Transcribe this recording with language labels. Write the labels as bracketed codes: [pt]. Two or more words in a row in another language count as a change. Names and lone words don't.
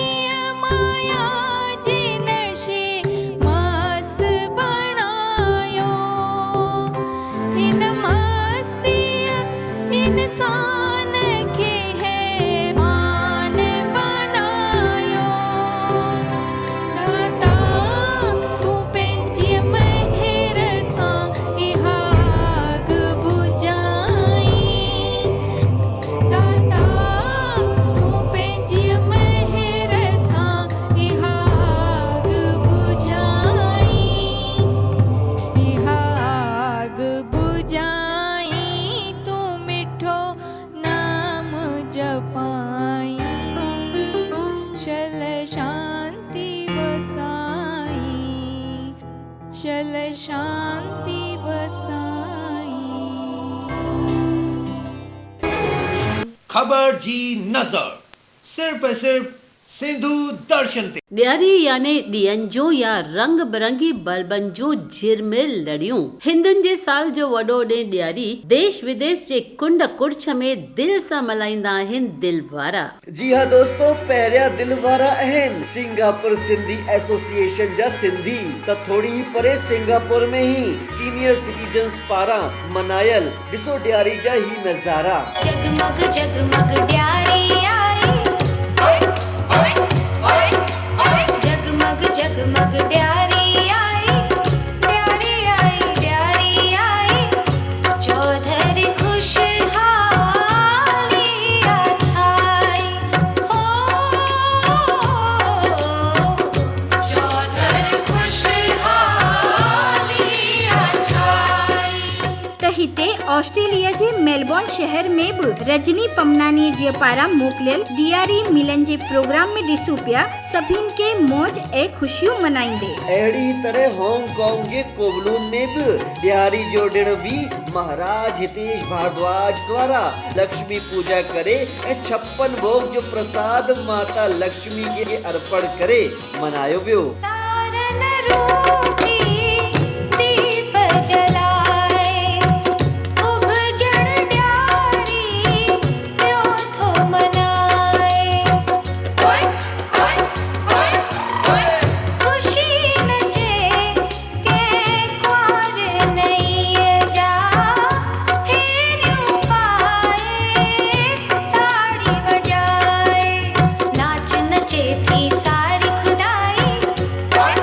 [sd] माया जे नशे मस्त बनायो, इन मस्ती इंसान के हैवान बनायो। दाता तू पंहिंजी मेहर सां इहा आग बुझाई। दाता तू पंहिंजी मेहर सां इहा आग बुझाई, इहा आग बुझाई। तू मिठो नाम जपाई, चल शांति वसाई, चल शांति वसाई। खबर जी नजर सिर्फ सिंधु दर्शन ते। ॾियारी याने ॾींहनि जो या रंग बिरंगी बल्बनि जो झिरमिर लड़ियूं। हिंदुनि जे साल जो वॾो ॾिणु ॾियारी देश विदेश जे कुंड कुड़छ में दिलि सां मल्हाईंदा आहिनि दिल वारा। जी हाँ दोस्तों, पहिरियां दिल वारा आहिनि सिंगापुर सिंधी एसोसिएशन जा सिंधी। त थोड़ी ही परे सिंगापुर में ही [en] senior citizens [sd] पारां मनायल ॾिसो ॾियारी जा ही नज़ारा। जगमग जगमग ॾियारी आई, जगमग जगमग ॾियारी आई, ॾियारी आई, ॾियारी आई। चौधरी खुशहाली छाई, हो चौधरी खुशहाली छाई। त हिते ऑस्ट्रेलिया जे मेलबोर्न शहर में बि रजनी पमनानी जे पारां मोकिलियल ॾियारी मिलन जे प्रोग्राम में ॾिसूं पिया सभिनि के मौज ऐं ख़ुशियूं मनाईंदे। अहिड़ी तरह हांगकांग जे कोवलून में भी ॾियारी जो ॾिण भी महाराज हितेश भारद्वाज द्वारा लक्ष्मी पूजा करे ऐं 56 भोग जो प्रसाद माता लक्ष्मी के अर्पण करे मनायो वियो। तारन रूपी दीप जलाए, उभजण ॾियारी पियो थो मनाए। खुशी नचे के कुंवर नईअ जा, फेरियूं पाए ताड़ी वॼाए। नाच नचे थी सारी खुदाई,